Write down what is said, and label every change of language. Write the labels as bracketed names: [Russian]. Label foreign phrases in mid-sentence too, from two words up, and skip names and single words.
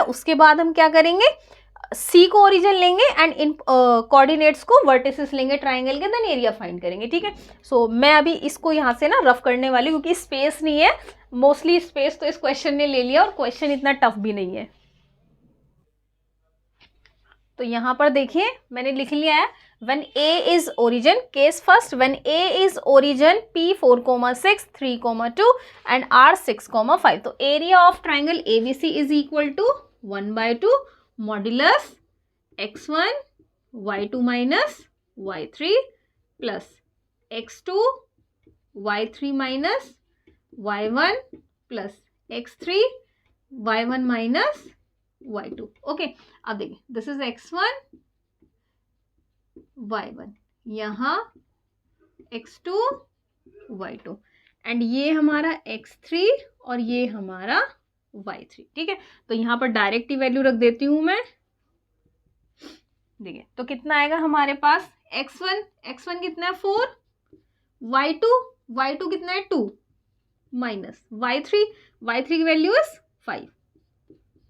[Hindi] उसके बाद हम क्या करेंगे, सी को ओरिजिन लेंगे [English] and in coordinates [Hindi] को वर्टिसेस लेंगे ट्राइंगल के, [English] then area find [Hindi] करेंगे, ठीक है। सो मैं अभी इसको यहाँ से ना रफ करने वाली, क्योंकि स्पेस नहीं है, [English] mostly space [Hindi] तो इस क्वेश्चन ने ले लिया और क्वेश्चन इतना टफ भी नहीं है। तो यहाँ पर देखिए मैंने लिख लिया है, [English] when A is origin, case first, when A is origin P 4,6 3,2 and R 6,5, तो area of triangle ABC is equal to 1/2 modulus x1 y2 minus y3 plus x2 y3 minus y1 plus x3 y1 minus y2। [Hindi] ओके, अब देखिए [English] this is x1 y1, [Hindi] यहाँ x2 y2 एंड ये हमारा x3 और ये हमारा y3, ठीक है। तो यहाँ पर डायरेक्ट ही वैल्यू रख देती हूँ मैं, देखिए तो कितना आएगा हमारे पास, x1 कितना है 4, y2 कितना है [English] 2 minus y3 [Hindi] की [English] value is 5.